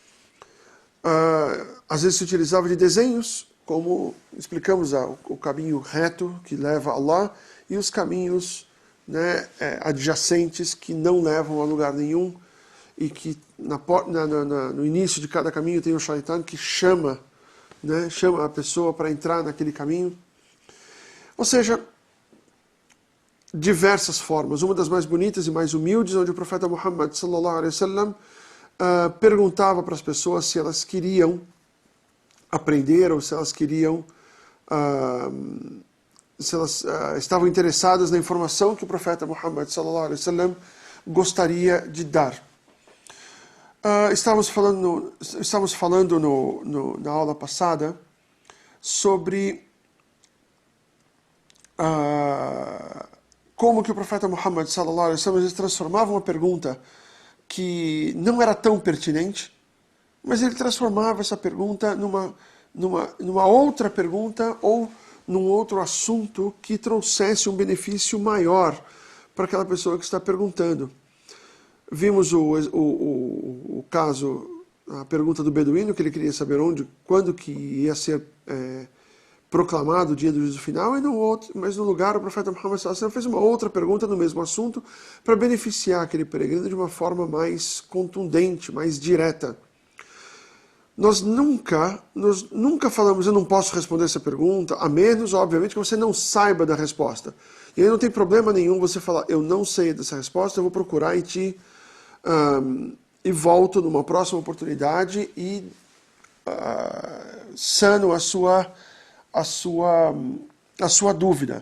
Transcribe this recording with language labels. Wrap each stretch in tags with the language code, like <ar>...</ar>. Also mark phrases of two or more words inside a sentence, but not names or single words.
<pt>Às vezes se utilizava de desenhos, como explicamos, o caminho reto que leva a Allah e os caminhos, né, adjacentes que não levam a lugar nenhum. e que no início de cada caminho tem um shaitan que chama, né, chama a pessoa para entrar naquele caminho. Ou seja, diversas formas. Uma das mais bonitas e mais humildes, onde o profeta Muhammad</pt> <ar>صلى الله عليه وسلم</ar> <pt>perguntava para as pessoas se elas queriam aprender ou se elas queriam, se elas estavam interessadas na informação que o profeta Muhammad</pt> <ar>صلى الله عليه وسلم</ar> <pt>gostaria de dar. Estávamos falando na aula passada sobre como que o profeta Muhammad</pt> <ar>صلى الله عليه وسلم</ar> <pt>transformava uma pergunta que não era tão pertinente, mas ele transformava essa pergunta numa outra pergunta ou num outro assunto que trouxesse um benefício maior para aquela pessoa que está perguntando. Vimos o caso, a pergunta do beduíno, que ele queria saber quando que ia ser proclamado o dia do juízo final, mas no lugar o profeta Muhammad</pt> <ar>صلى الله عليه وسلم</ar> <pt>fez uma outra pergunta no mesmo assunto para beneficiar aquele peregrino de uma forma mais contundente, mais direta. Nós nunca falamos, eu não posso responder essa pergunta, a menos, obviamente, que você não saiba da resposta. E aí não tem problema nenhum você falar, eu não sei dessa resposta, eu vou procurar e volto numa próxima oportunidade e sano a sua dúvida.</pt>